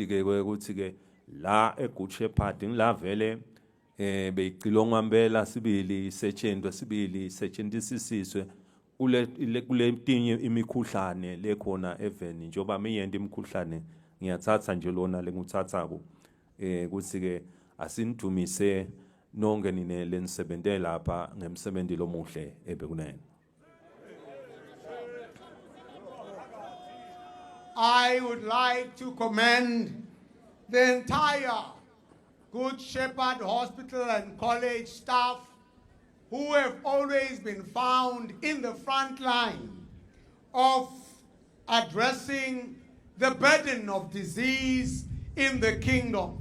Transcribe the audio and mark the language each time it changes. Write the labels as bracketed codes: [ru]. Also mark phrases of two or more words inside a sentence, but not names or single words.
[ss] ke ukuthi ke la eGood Shepherd ngilavele beyicilonga ngempela sibili setshenziswe kule tinye imikhuhlane lekhona even njoba miyenda imikhuhlane ngiyathatha nje lona lenguthathako ukuthi ke asinidumise nonke nine lenisebenze lapha ngemsebenzi lomuhle ebekunene. [en] I would like to commend the entire Good Shepherd Hospital and College staff who have always been found in the front line of addressing the burden of disease in the kingdom.